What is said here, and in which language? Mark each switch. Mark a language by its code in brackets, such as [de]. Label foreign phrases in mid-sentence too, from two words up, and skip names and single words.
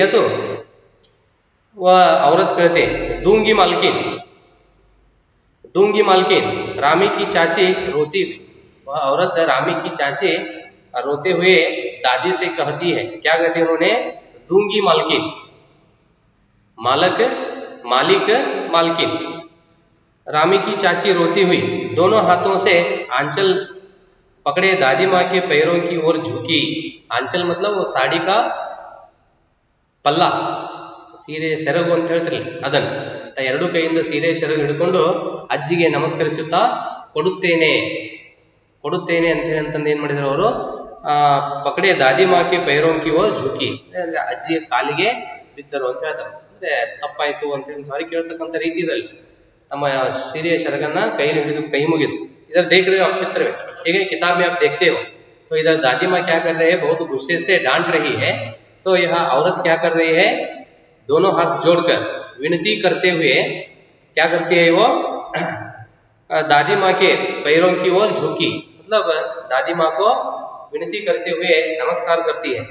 [hi] तो वह औरत कहते दूंगी मालकिन, रामी की चाची रोती हुई, वह औरत रामी की चाची रोते हुए दादी से कहती है, क्या कहते हैं उन्होंने, दूंगी मालकिन, मालिक, रामी की चाची रोती हुई दोनों हाथों से आंचल पकड़े दादी माँ के पैरों की ओर झुकी। आंचल मतलब वो साड़ी का पल्ला, [kn] ಸೀರೆ ಸೆರಗು ಅಂತ ಹೇಳ್ತಿರಲಿಲ್ಲ ಅದನ್ನು, ಎರಡು ಕೈಯಿಂದ ಸೀರೆ ಸೆರಗು ಹಿಡ್ಕೊಂಡು ಅಜ್ಜಿಗೆ ನಮಸ್ಕರಿಸುತ್ತಾ ಕೊಡುತ್ತೇನೆ ಅಂತ ಹೇಳಿ ಅಂತಂದು ಏನ್ ಮಾಡಿದ್ರು ಅವರು, [hi] पकड़े दादी माँ के पैरों की ओर झुकी, [kn] ಅಂದ್ರೆ ಅಜ್ಜಿಯ ಕಾಲಿಗೆ ಬಿದ್ದರು ಅಂತ ಹೇಳ್ತಾರೆ। ಅಂದ್ರೆ ತಪ್ಪಾಯ್ತು ಅಂತ ಹೇಳಿ ಸಾರಿ ಕೇಳ್ತಕ್ಕಂಥ ರೀತಿಯಲ್ಲಿ ತಮ್ಮ ಸೀರೆಯ ಸೆರಗನ್ನ ಕೈಲಿ ಹಿಡಿದು ಕೈ ಮುಗಿದು। [hi] इधर देख रहे हो आप चित्र में, ठीक है, किताब में आप देखते हो, तो इधर दादी माँ क्या कर रहे हैं, बहुत गुस्से से डांट रही है। तो यह औरत क्या कर रही है, दोनों हाथ जोड़कर विनती करते हुए क्या करती है, वो दादी माँ के पैरों की ओर झुकी, मतलब दादी माँ को विनती करते हुए नमस्कार करती है।